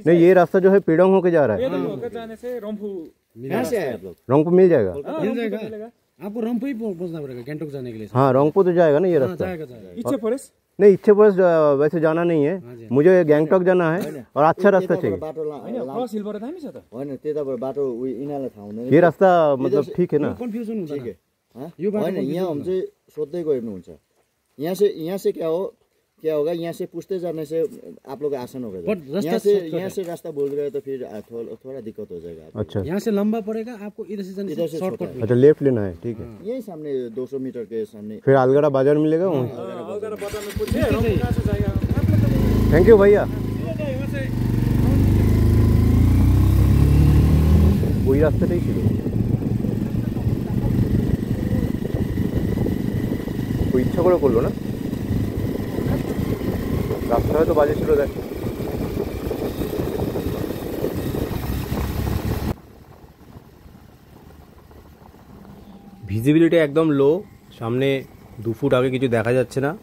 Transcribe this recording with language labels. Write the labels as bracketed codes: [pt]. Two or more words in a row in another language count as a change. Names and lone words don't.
[hi] नहीं, ये रास्ता जो है पेडोंग होके जा रहा है। पेदुंग होकर जाने से रंफू यहाँ से आए आप लोग। रोंगपो मिल जाएगा। मिल जाएगा। आपको रंफू ही पहुंचना पड़ेगा गैंगटॉक जाने के लिए। हाँ, रोंगपो तो जाएगा ना ये रास्ता। इच्छे फॉरेस्ट नहीं, इच्छे फॉरेस्ट वैसे जाना नहीं है, मुझे गैंगटॉक जाना है और अच्छा रास्ता चाहिए। [ne] बाटो क्रस हिलबाट दामी छ त। होइन त्यताबाट बाटो यिनीहरूलाई थाहा हुँदैन। [hi] ये रास्ता मतलब ठीक है ना। [ne] कन्फ्युजन हुन्छ [hi] ठीक है, [ne] होइन यहाँ हम चाहिँ सोध्दै गयो हुन्छ। [hi] यहाँ से क्या हो, क्या होगा, यहाँ से पूछते जाने से आप लोग आसान होगा। यहाँ से रास्ता बोल रहे तो फिर थोड़ा दिक्कत हो जाएगा। अच्छा, यहाँ से लंबा पड़ेगा आपको, इधर से शॉर्टकट। अच्छा, लेफ्ट लेना है, ठीक है। यही सामने 200 मीटर के सामने फिर अलगड़ा बाजार मिलेगा वहाँ। [en] thank you [hi] भैया। [bn] वही রাস্তাটাই ছিল, ওই ইচ্ছা করে করলো না, রাস্তা হয়তো বাজে ছিল। দেখ ভিজিবিলিটি একদম লো, সামনে 2 ফুট আগে কিছু দেখা যাচ্ছে না।